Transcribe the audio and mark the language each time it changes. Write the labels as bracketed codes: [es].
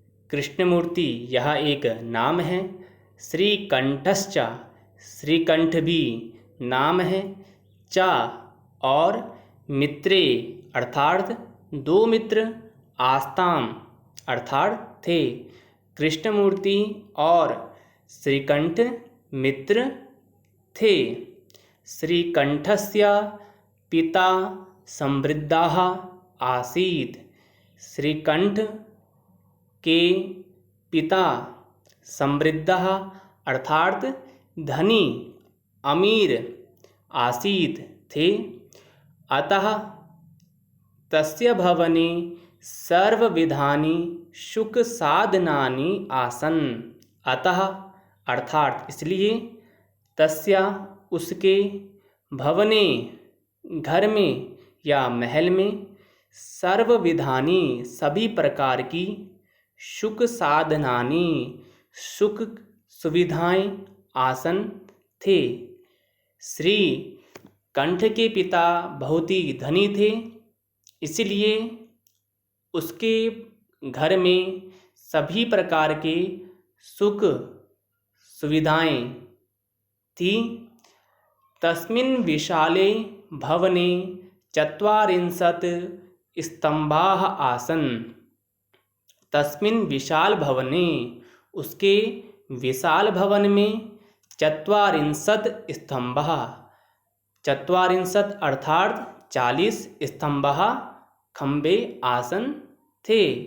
[hi] कृष्णमूर्ति यह एक नाम है। श्रीकंठश्च, श्रीकंठ भी नाम है। च और मित्रे अर्थात दो मित्र, आस्ताम अर्थात थे। कृष्णमूर्ति और श्रीकंठ मित्र थे। [sa] श्रीकंठस्य पिता समृद्धः आसीत्। [hi] श्रीकंठ के पिता समृद्धः अर्थात धनी, अमीर आसीत् थे। [sa] अतः तस्य भवने सर्वविधानि सुख साधनानि आसन्। [hi] अतः अर्थात इसलिए, तस्य उसके, भवने घर में या महल में, सर्वविधानि सभी प्रकार की, सुख साधनानि सुख सुविधाएं, आसन थे। श्री कंठ के पिता बहुत ही धनी थे, इसलिए उसके घर में सभी प्रकार के सुख सुविधाएं थी। [sa] तस्मिन् विशाले भवने 40 स्तंभाः आसन्। तस्मिन् विशाल भवने, [hi] उसके विशाल भवन में 40 स्तंभः, 40 अर्थात 40 स्तंभः खंबे आसन थे।